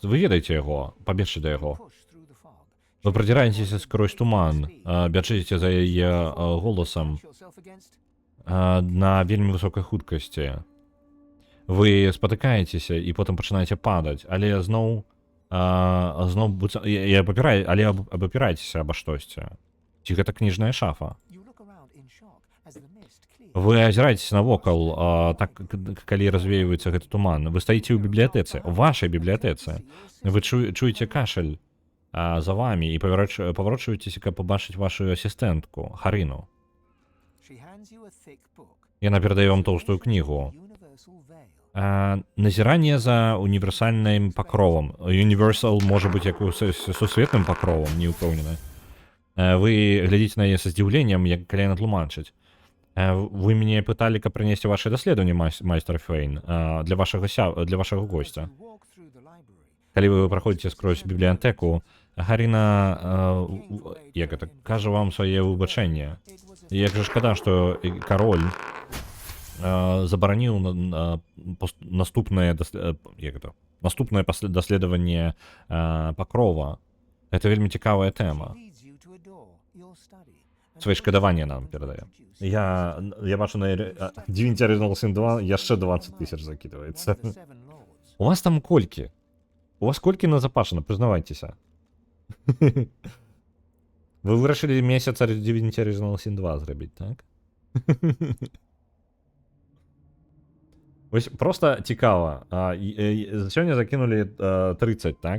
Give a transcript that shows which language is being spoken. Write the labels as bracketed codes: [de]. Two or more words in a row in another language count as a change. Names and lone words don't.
[be] Вы ведаеце яго, пабегчы да яго. Вы прадзіраецеся скрозь туман, бячыце за яе голасам на вельмі высокай хуткасці. Вы спатыкаецеся і потым пачынаеце падаць, але зноў абапіраецеся аба штосьці. Ці гэта кніжная шафа? [en] As the mist clears, [be] Вы азіраецеся навокал, так, калі развеиваецца гэты туман. Вы стаіце ў бібліятэцы, у вашай бібліятэцы. Вы чуеце кашель за вами і паварочваецеся, каб пабачыць вашу асістэнтку, Харину. [en] she hands you a thick book. [be] Яна перадае вам тоўстую кнігу. [en] Universal veil. [be] Назіранне за універсальным пакровам. Universal можа быць як сусветным пакровам, не ўпэўнены. Вы глядзіце на яе са здзіўленнем, як калі яна тлумачыць. Вы мяне пыталі, каб прынесці ваши даследаванні, майстер Фейн, для вашага госця. [en] You walk through the library. [be] Калі вы праходзіце скрозь бібліятэку, Гаріна як это, кажа вам свае выбачэнне. [en] It was a [be] Як жа шкада, што кароль забараніў наступнае даследаванне пакрова. Это вельмі цікавая тэма. [en] leads you to a door, your study. and [be] Свае шкадаванне нам перадае. Я бачу на Divinity Original Sin 2 яшчэ 20 000 закидываецца. [en] One of the seven lords. [be] У вас там колькі? У вас колькі назапашана, прызнавайцеся. Вы вырашылі месяц Divinity Original Sin 2 зрабіць, так? Вось просто цікава. Сёння закінулі 30, так?